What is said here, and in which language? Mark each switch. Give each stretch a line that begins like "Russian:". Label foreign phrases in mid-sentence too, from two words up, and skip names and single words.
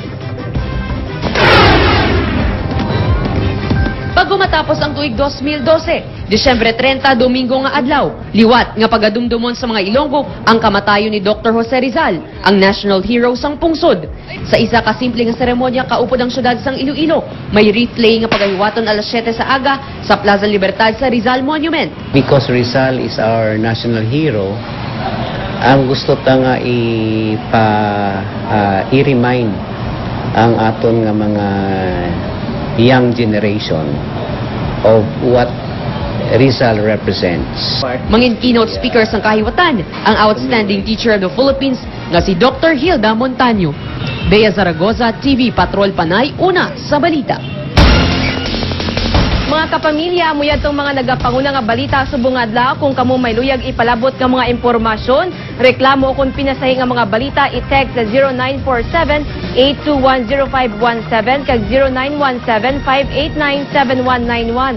Hiligaynon: Bago matapos ang tuig 2012, Disyembre 30, Domingo nga adlaw, liwat nga pagadumdumon sa mga Ilonggo ang kamatayon ni Dr. Jose Rizal, ang
English: national hero
Hiligaynon: sang pungsod. Sa isa ka simple nga seremonya kaupod ang syudad sang Iloilo, may replay nga pagahiwaton alas 7 sa aga sa Plaza Libertad sa Rizal Monument.
English: Because Rizal is our national hero,
Hiligaynon: ang gusto ta nga i-remind ang aton nga mga
English: young generation of what Rizal represents.
Hiligaynon: Mangin
English: keynote speaker
Hiligaynon: sang kahiwatan, ang
English: outstanding teacher of the Philippines
Hiligaynon: nga si Dr. Hilda Montaño. Bea Zaragoza, TV Patrol Panay, una sa balita. Mga kapamilya, amuyad tong mga nagapanguna nga balita subong adlaw. Kung kamo may luyag ipalabot nga mga impormasyon, reklamo o kung pinasahi nga mga balita, i-text sa 0947-821-0517 kag 0917-589-7191.